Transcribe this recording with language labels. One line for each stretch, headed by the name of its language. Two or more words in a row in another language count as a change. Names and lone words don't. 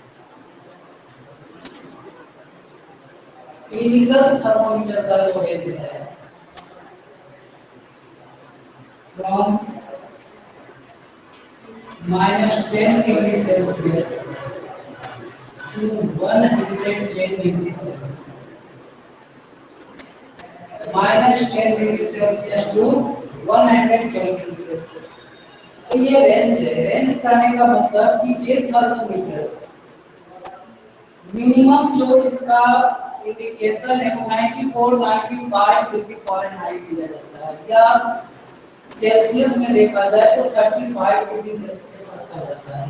English: clinical thermometer
Hindi: का जो रेंज है
English: from -10 degree Celsius to 110 degree Celsius. -10 degree Celsius to 110 degree Celsius.
Hindi: तो ये रेंज है। रेंज कहने का मतलब कि ये थर्मोमीटर मिनिमम जो इसका इंडिकेशन है वो 94-95
English: degree Fahrenheit
Hindi: दिया जाता है, या सेल्सियस में देखा जाए तो 35
English: degree Celsius
Hindi: रखा जाता है।